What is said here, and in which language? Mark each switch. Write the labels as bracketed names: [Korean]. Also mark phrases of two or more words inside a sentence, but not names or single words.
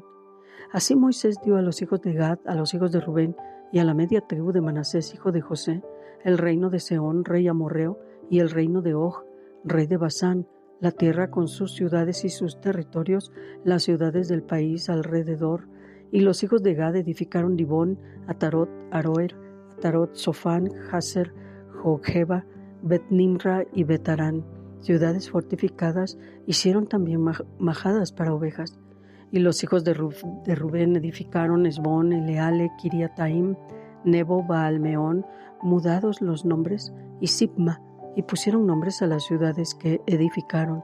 [Spanish] Así Moisés dio a los hijos de Gad, a los hijos de Rubén y a la media tribu de Manasés, hijo de José, el reino de Sehón, rey amorreo, y el reino de Og, rey de Basán, la tierra con sus ciudades y sus territorios, las ciudades del país alrededor. Y los hijos de Gad edificaron Dibón, Atarot, Aroer, Atarot, Sofán, Jazer, Jogeba, Bet-Nimra y Bet-Arán. ciudades fortificadas, hicieron también majadas para ovejas. Y los hijos de Rubén edificaron Esbón, Eleale, Kiriataim, Nebo, Baalmeón, mudados los nombres, y Sibma, y pusieron nombres a las ciudades que edificaron.